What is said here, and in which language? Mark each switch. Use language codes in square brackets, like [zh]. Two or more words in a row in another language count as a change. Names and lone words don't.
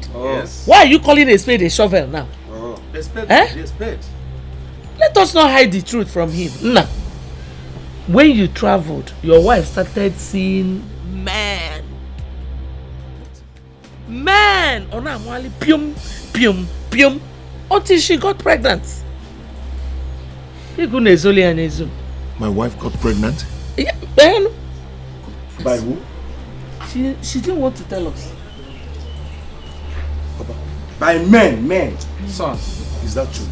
[en] Oh. Yes. Why are you calling a spade a shovel now? Oh. A spade, Eh? a spade. Let us not hide the truth from him. Nah. When you traveled, your wife started seeing men. Men! Ona mwali pium, pium, pium. Until she got pregnant. My wife got pregnant? Yeah, then. By who? She didn't want to tell us. By men. Son, is that true?